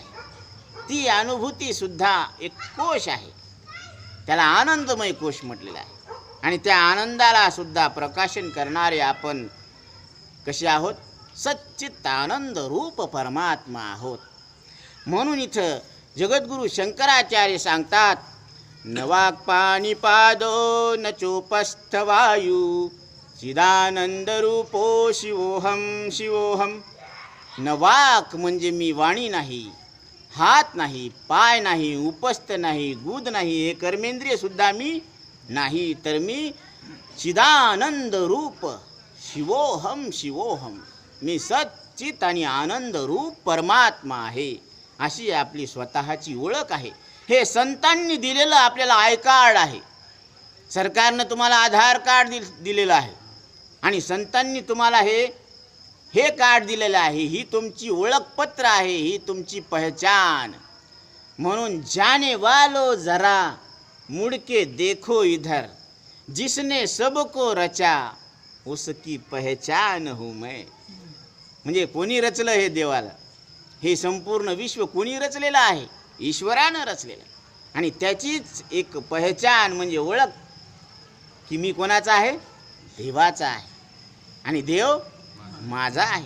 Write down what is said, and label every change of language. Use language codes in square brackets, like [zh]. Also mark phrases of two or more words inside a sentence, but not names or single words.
[mr] ती अनुभूती सुद्धा एक कोश आहे. त्याला आनंदमय कोश म्हटलेला आहे. आणि त्या आनंदाला सुद्धा प्रकाशन करणारे आपण कसे आहोत? सच्चित आनंद रूप परमात्मा आहोत. म्हणून इथं जगद्गुरु शंकराचार्य सांगतात [sa] न वाक्पाणिपादो न चोपस्थ वायू चिदानंद रूपो शिवोहम शिवोहम. [mr] न वाक म्हणजे मी वाणी नाही, हात नाही, पाय नाही, उपस्थ नाही, गुद नाही, हे कर्मेंद्रिय सुद्धा मी नाही, तर मी चिदानंद रूप [sa] शिवोहम शिवोहम. [mr] मी सच्चित आणि आनंद रूप परमात्मा आहे. अशी आपली स्वतःची ओळख आहे. हे संतांनी दिलेलं आपल्याला [en] I card [mr] आहे. सरकारनं तुम्हाला आधार कार्ड दिलेलं आहे आणि संतांनी तुम्हाला हे कार्ड दिलेलं आहे. ही तुमची ओळखपत्र आहे, ही तुमची पहचान. [hi] म्हणून जाने वालो जरा मुड़के देखो इधर, जिसने सबको रचा उसकी पहचान हूँ मैं. [mr] म्हणजे कोणी रचलं हे देवाला? हे संपूर्ण विश्व कोणी रचलेलं आहे? ईश्वरानं रचलेलं. आणि त्याचीच एक पहचान म्हणजे ओळख की मी कोणाचा आहे? देवाचा आहे. आणि देव माझा आहे.